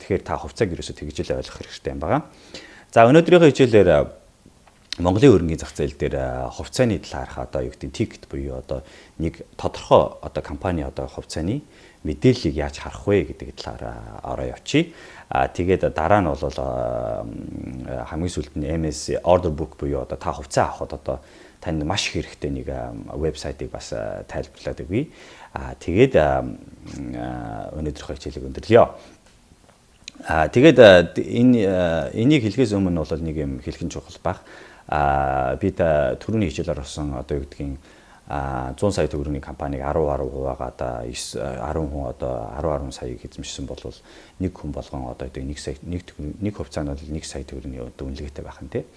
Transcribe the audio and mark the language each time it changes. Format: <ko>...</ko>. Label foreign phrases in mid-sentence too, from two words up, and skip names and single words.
<mn>Тэгэхээр та хувьцааг ерөөсөө тэгж л ойлгох хэрэгтэй юм байна. За өнөөдрийнхөө хичээлээр Монголын хөрөнгийн зах зээл дээр хувьцааны талаарх одоо юу гэдэг тикет буюу одоо нэг тодорхой одоо компани одоо хувьцааны мэдээллийг яаж харах вэ гэдэг талаар ороо явчих. Тэгээд дараа нь бол хамгийн сүүлд нь</mn> <en>MS order book</en> <mn>буюу одоо та хувьцаа авахд одоо танд маш их хэрэгтэй нэг вебсайтыг бас тайлбарлаад өгье. Тэгээд өнөөдрийнхөө хичээлийг өндөрлөё. Тэгээд энийг хэлхээс өмнө бол нэг юм хэлхэн чухал баг. Би түрүүний хичээлээр орсон одоо юу гэдгийг 100 сая төгрөгийн компаниг 10%-аагаад 10 хүн одоо 10 саяыг эзэмшсэн бол нэг хүн болгон одоо 1 сая нэг хувьцаа нь бол 1 сая төгрөгийн одоо үнэлгээтэй байх нь тий.</mn>